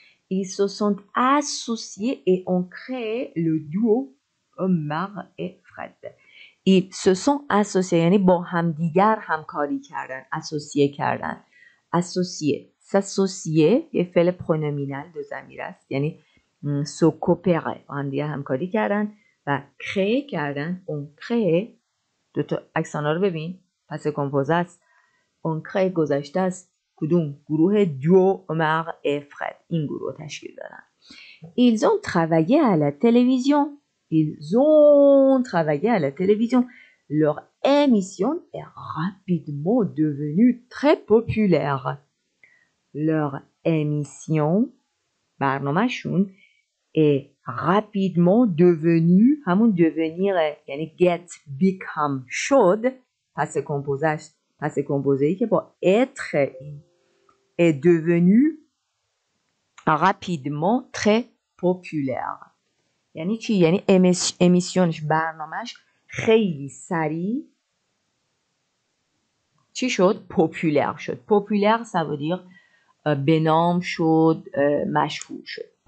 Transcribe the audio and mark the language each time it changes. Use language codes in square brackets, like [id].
[fr] Ils se sont associés et ont créé le duo Omar et Fred. Ils se sont associés [fa] یعنی با همدیگر همکاری کردن associé کردن s'associer یه فعل پرونومینال دو ضمیر است یعنی [fr] se coopérer [fa] با همدیگر همکاری کردن و créer کردن [fr] on crée [fa] دو تا اکسانا رو ببین پس کمپوزه است on crée گذشته است کدوم گروه duo Omar et Fred این گروه تشکیل دادن. [fr] Ils ont travaillé à la télévision. Leur émission est rapidement devenue très populaire. Leur émission [fa] برنامه‌شون [fr] est rapidement devenue [fa] همون devenir یعنی get become شد پس کمپوزه‌ای که با [fr] être est devenu rapidement très populaire. [fa] یعنی چی؟ یعنی امیسیونش برنامهش خیلی سریع چی شد؟ پوپولر شد. پوپولر ça veut dire به نام شد مشهور شد.